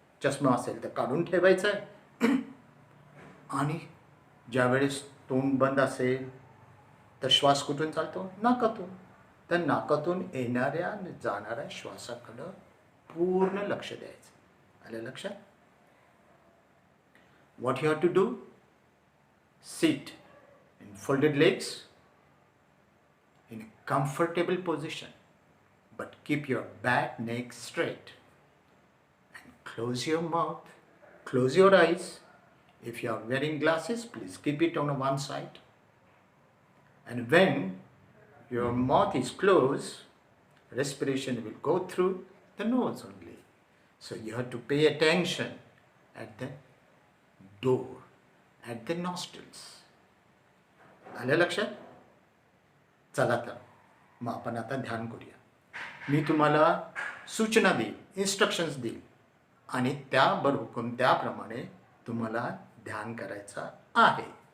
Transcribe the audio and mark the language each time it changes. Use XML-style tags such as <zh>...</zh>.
<mr>चष्मा असेल तर काढून ठेवायचा आहे. आणि ज्यावेळेस तोंड बंद असेल तर श्वास कुठून चालतो? नाकातून. तर नाकातून येणाऱ्या आणि जाणाऱ्या श्वासाकडं पूर्ण लक्ष द्यायचं. आलं लक्षात?</mr> <en>What you have to do? Sit in folded legs in a comfortable position. but keep your back neck straight. And close your mouth, close your eyes. If you are wearing glasses, please keep it on one side. And when your mouth is closed, respiration will go through the nose only. So you have to pay attention at the door, at the nostrils.</en> <mr>आलं लक्षात? चला तर मग आपण आता ध्यान करूया. मी तुम्हाला सूचना देईल, इन्स्ट्रक्शन्स देईल आणि त्याबरोबर त्याप्रमाणे तुम्हाला ध्यान करायचं आहे.</mr>